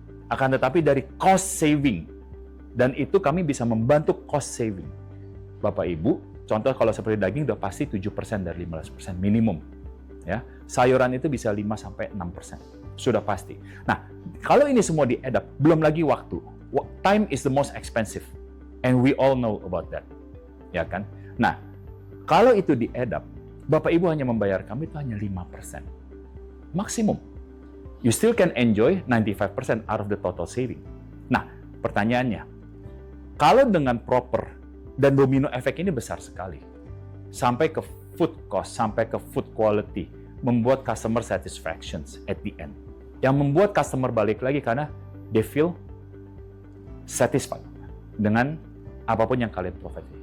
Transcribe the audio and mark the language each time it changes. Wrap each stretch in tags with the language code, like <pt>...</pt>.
<id>Akan tetapi dari cost saving. Dan itu kami bisa membantu cost saving. Bapak Ibu, contoh kalau seperti daging udah pasti 7% dari 15% minimum. Ya, sayuran itu bisa 5-6%. Sudah pasti. Nah, kalau ini semua di-add up, belum lagi waktu.</id> <en>Time is the most expensive. And we all know about that.</en> <id>Ya kan? Nah, kalau itu di-add up, Bapak Ibu hanya membayar kami itu hanya 5%. Maksimum.</id> <en>You still can enjoy 95% out of the total saving.</en> <id>Nah, pertanyaannya, kalau dengan proper dan domino efek ini besar sekali, sampai ke food cost, sampai ke food quality, membuat</id> <en>customer satisfaction at the end.</en> <id>Yang membuat customer balik lagi karena</id> <en>they feel satisfied</en> <id>dengan apapun yang kalian provide.</id>